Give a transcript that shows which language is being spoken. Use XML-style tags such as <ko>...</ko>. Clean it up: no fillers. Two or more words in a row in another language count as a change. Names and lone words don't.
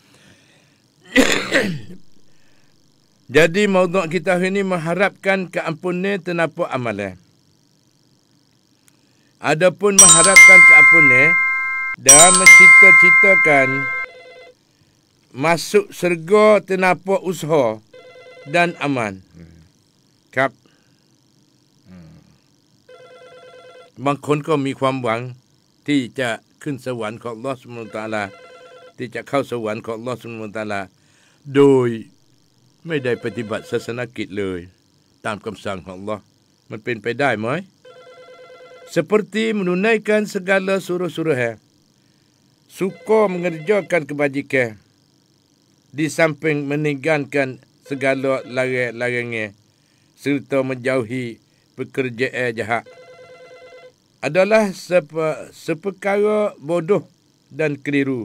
<ms>Jadi maudhu' kita hari ini mengharapkan keampunan tenapa amalan. Adapun mengharapkan keampunan dan mencita-citakan masuk syurga tenapa usaha dan aman.</ms> <th>Kap. บางคนก็มีความหวังที่จะขึ้นสวรรค์ของ</th> <ar>الله سبحانه وتعالى</ar> <th>ที่จะเข้าสวรรค์ของ</th> <ar>الله سبحانه وتعالى</ar> <th>โดยไม่ได้ ปฏิบัติศาสนกิจเลยตามคำสั่งของอัลเลาะห์มันเป็นไปได้ไหม</th> <ms>seperti menunaikan segala suruh-suruh, suka mengerjakan kebajikan di samping meninggalkan segala larang-larangnya serta menjauhi pekerjaan jahat adalah seperkara bodoh dan keliru.</ms>